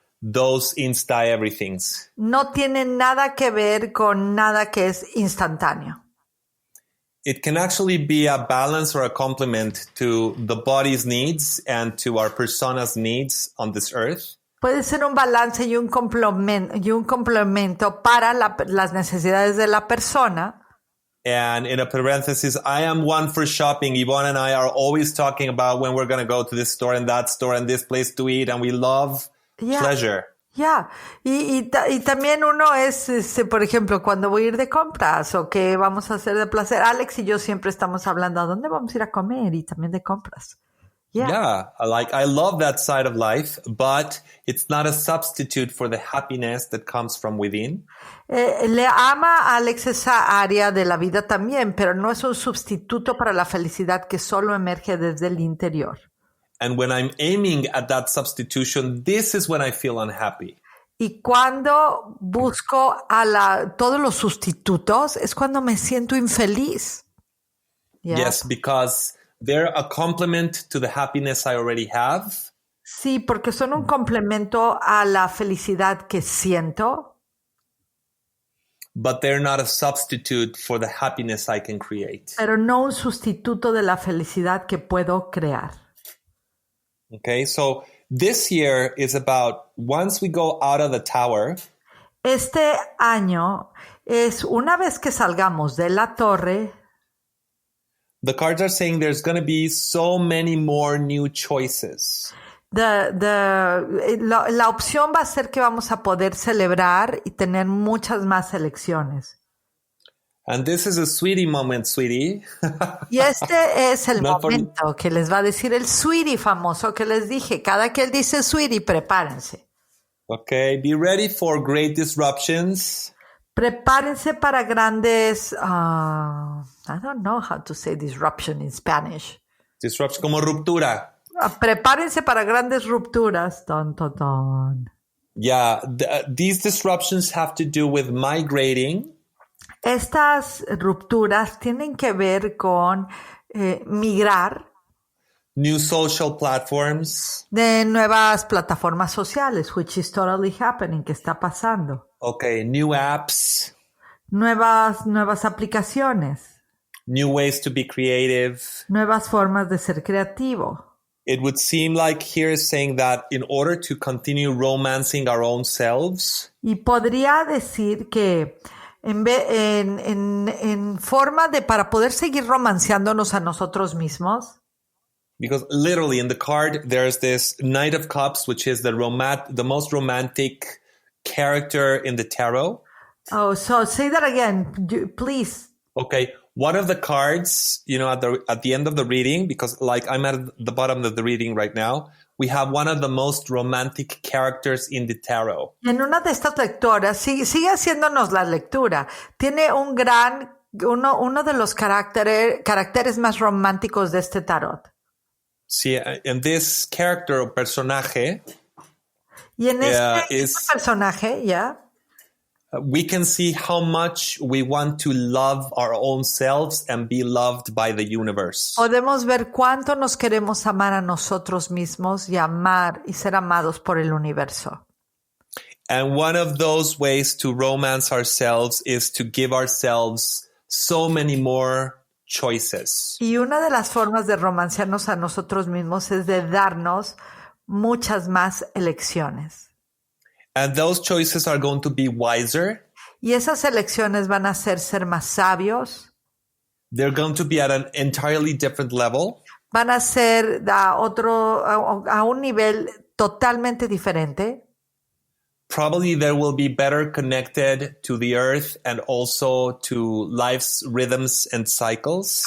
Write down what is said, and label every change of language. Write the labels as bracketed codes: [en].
[en] those insta everythings. [es] No tiene nada que ver con nada que es instantáneo. [en] It can actually be a balance or a complement to the body's needs and to our persona's needs on this earth. [es] Puede ser un balance y un complemento para las necesidades de la persona. [en] And in a parenthesis, I am one for shopping. Yvonne and I are always talking about when we're going to go to this store and that store and this place to eat. And we love pleasure. [es] Ya, y también uno es, por ejemplo, cuando voy a ir de compras o qué vamos a hacer de placer. Alex y yo siempre estamos hablando a dónde vamos a ir a comer y también de compras. [en] Yeah, I love that side of life, but it's not a substitute for the happiness that comes from within. [es] Le ama a Alex esa área de la vida también, pero no es un sustituto para la felicidad que solo emerge desde el interior. [en] And when I'm aiming at that substitution, this is when I feel unhappy. [es] Y cuando busco todos los sustitutos, es cuando me siento infeliz. [en] Yeah. Yes, because they're a complement to the happiness I already have. [es] Sí, porque son un complemento a la felicidad que siento. [en] But they're not a substitute for the happiness I can create. [es] Pero no un sustituto de la felicidad que puedo crear. [en] Okay, so this year is about once we go out of the tower. [es] Este año es una vez que salgamos de la torre. [en] The cards are saying there's going to be so many more new choices. [es] La opción va a ser que vamos a poder celebrar y tener muchas más elecciones. [en] And this is a sweetie moment, sweetie. [es] Y este es el momento que les va a decir el sweetie famoso que les dije. Cada que él dice sweetie, prepárense. [en] Okay, be ready for great disruptions. [es] Prepárense para grandes... [en] I don't know how to say disruption in Spanish. [es] Disruption como ruptura. Prepárense para grandes rupturas. Dun, dun, dun. [en] Yeah, these disruptions have to do with migrating. [es] Estas rupturas tienen que ver con migrar. [en] New social platforms. [es] De nuevas plataformas sociales, [en] which is totally happening, [es] que está pasando. [en] Okay, new apps. [es] Nuevas aplicaciones. [en] New ways to be creative. [es] Nuevas formas de ser creativo. [en] It would seem like here is saying that in order to continue romancing our own selves. [es] Y podría decir que en forma de para poder seguir romanceándonos a nosotros mismos. [en] Because literally in the card there's this Knight of Cups, which is the most romantic character in the tarot. Oh, so say that again, please. Okay, one of the cards, at the end of the reading, because like I'm at the bottom of the reading right now, we have one of the most romantic characters in the tarot. [es] En una de estas lecturas, sigue haciéndonos la lectura. Tiene uno de los caracteres más románticos de este tarot. Sí, en [en] this character [es] o personaje. Y en este personaje, ya. [en] We can see how much we want to love our own selves and be loved by the universe. [es] Podemos ver cuánto nos queremos amar a nosotros mismos y amar y ser amados por el universo. [en] And one of those ways to romance ourselves is to give ourselves so many more choices. [es] Y una de las formas de romancearnos a nosotros mismos es de darnos muchas más elecciones. [en] And those choices are going to be wiser. [es] Y esas elecciones van a ser más sabios. [en] They're going to be at an entirely different level. [es] Van a ser a un nivel totalmente diferente. [en] Probably they will be better connected to the earth and also to life's rhythms and cycles.